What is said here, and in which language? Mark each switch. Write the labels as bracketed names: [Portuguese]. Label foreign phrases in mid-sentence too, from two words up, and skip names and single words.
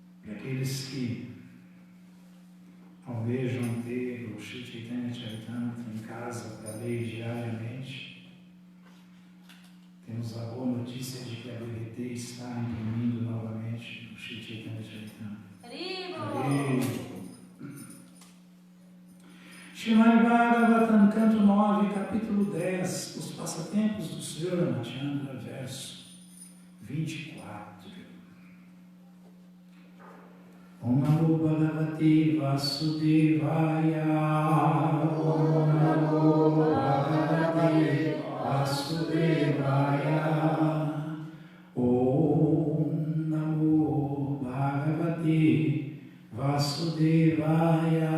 [Portuguese] E aqueles que almejam ter o Shri Chaitanya Charitamrita em casa para ler diariamente, temos a boa notícia de que a BVT está imprimindo novamente o Shri Chaitanya Charitamrita. Srimad Bhagavatam, canto 9, capítulo 10, os passatempos do Sr. Ramachandra, verso 24. [Sanskrit] ॐ नमो भगवते वासुदेवाय. ॐ नमो भगवते वासुदेवाय. ॐ नमो भगवते वासुदेवाय.